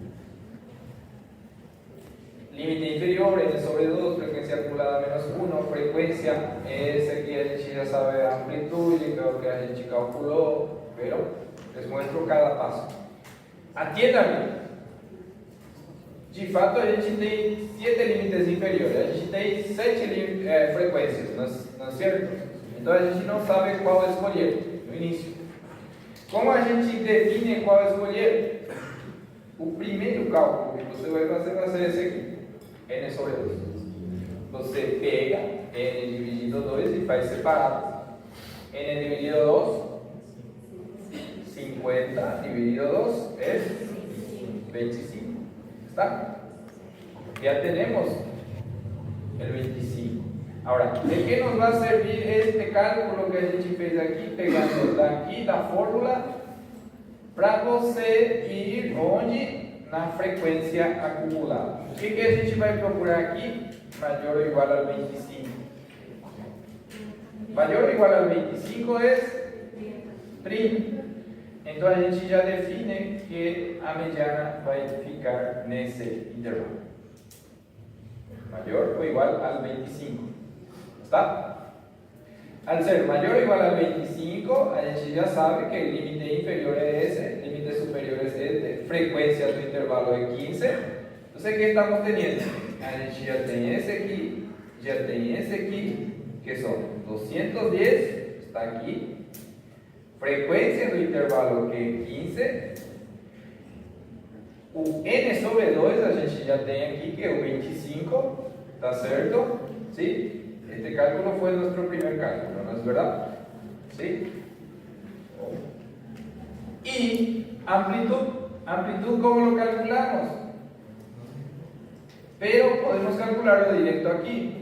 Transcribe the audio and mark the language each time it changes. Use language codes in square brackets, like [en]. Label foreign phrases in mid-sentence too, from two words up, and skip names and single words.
[es] Límite inferior, n sobre 2, frecuencia acumulada menos 1, frecuencia, ese que [pt] a gente [es] ya sabe amplitud, y creo que [pt] a gente [es] calculó, pero les muestro cada paso. Atiendan. [pt] De fato, a gente tem 7 límites inferiores, a gente tem 7 frequências, não é certo? Então a gente não sabe qual escolher no início. Como a gente define qual escolher? O primeiro cálculo que você vai ser esse aqui, n sobre 2. Você pega n dividido 2 e faz separado. [es] N dividido 2, 50 dividido 2 es 25. ¿Está? Ya tenemos el 25. Ahora, ¿de qué nos va a servir este cálculo que [pt] a gente fez [es] aquí, [pt] pegando daqui da fórmula, para você ir onde? Na frequência acumulada. O que a gente vai procurar aqui? Maior ou igual al 25. Maior ou igual al 25 é 30. Então a gente já define que a mediana vai ficar nesse intervalo. Maior ou igual al 25. ¿Está? [es] Al ser mayor o igual al 25, [pt] a gente já sabe [es] que el límite inferior es ese, el límite superior es este, frecuencia do intervalo es 15. Entonces, ¿qué estamos teniendo? [pt] A gente já tem esse aqui, já tem esse aqui, [es] que son 210, está aquí. [pt] Frecuencia do intervalo que é 15. O n sobre 2 a gente já tem aqui, que é o 25, ¿está certo? [es] ¿Sí? Este cálculo fue nuestro primer cálculo, ¿no es verdad? ¿Sí? Y amplitud. Amplitud, ¿cómo lo calculamos? Pero podemos calcularlo directo aquí.